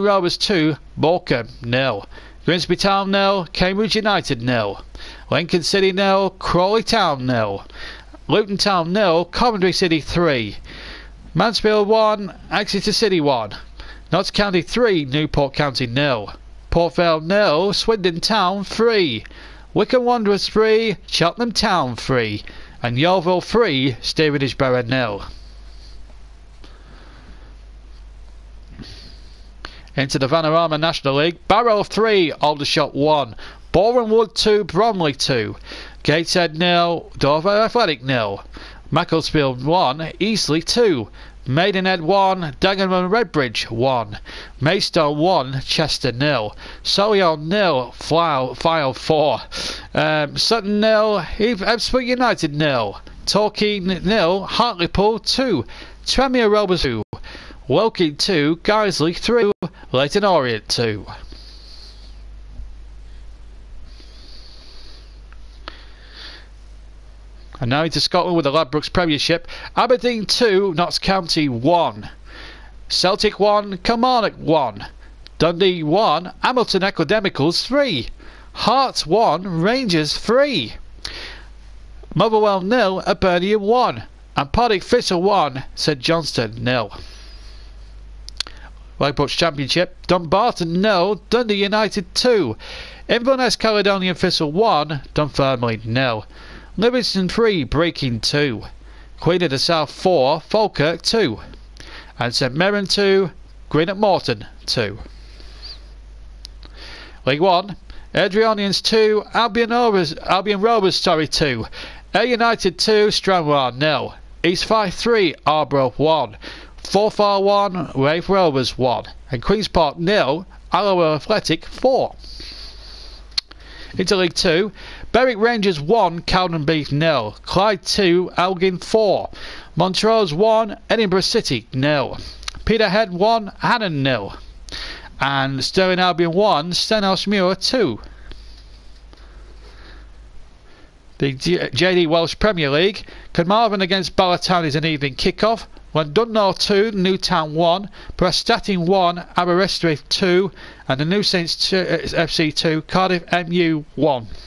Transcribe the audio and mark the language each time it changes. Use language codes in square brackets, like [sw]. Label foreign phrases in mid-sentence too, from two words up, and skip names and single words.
[en] Rovers 2, Morecambe 0, Grimsby Town 0, Cambridge United 0, Lincoln City 0, Crawley Town 0, Luton Town 0, Coventry City 3, Mansfield 1, Exeter City 1, Notts County 3, Newport County 0, Port Vale 0, Swindon Town 3, Wycombe Wanderers 3, Cheltenham Town 3, and Yeovil 3, Stevenage Borough 0. Into the Vanarama National League. Barrow 3, Aldershot 1, Boreham Wood 2, Bromley 2, Gateshead 0, Dover Athletic 0, Macclesfield 1, Eastleigh 2, Maidenhead 1, Dagenham Redbridge 1, Maidstone 1, Chester 0, Solihull 0, File 4, Sutton 0, Ipswich United 0, Torquay 0, Hartlepool 2, Tranmere Rovers 2, Woking 2, Guiseley 3, Leyton Orient 2. And now into Scotland with the Ladbrokes Premiership. Aberdeen 2, Notts County 1. Celtic 1, Kilmarnock 1. Dundee 1, Hamilton Academicals 3. Hearts 1, Rangers 3. Motherwell 0, Hibernian 1. And Partick Thistle 1, St Johnstone 0. Ladbrokes Championship. Dumbarton 0, Dundee United 2. Inverness Caledonian Thistle 1, Dunfermline 0. Livingston 3, Breaking 2. Queen of the South 4, Falkirk 2. And St Mirren 2, Greenock Morton 2. League 1, Adrianians 2, Albion Rovers 2. Ayr United 2, Stranraer 0. East Fife 3, Arbroath 1. Forfar 1, Raith Rovers 1. And Queen's Park 0, Alloa Athletic 4. Into League 2, Berwick Rangers 1, Cowdenbeath 0. Clyde 2, Elgin 4. Montrose 1, Edinburgh City 0. Peterhead 1, Hannon 0. And Stirling Albion 1, Stenhousemuir 2. The JD Welsh Premier League. Carmarthen against Ballatown is an evening kick-off. Llandudno 2, Newtown 1, Prestatyn 1, Aberystwyth 2, and the New Saints FC 2, Cardiff MU 1.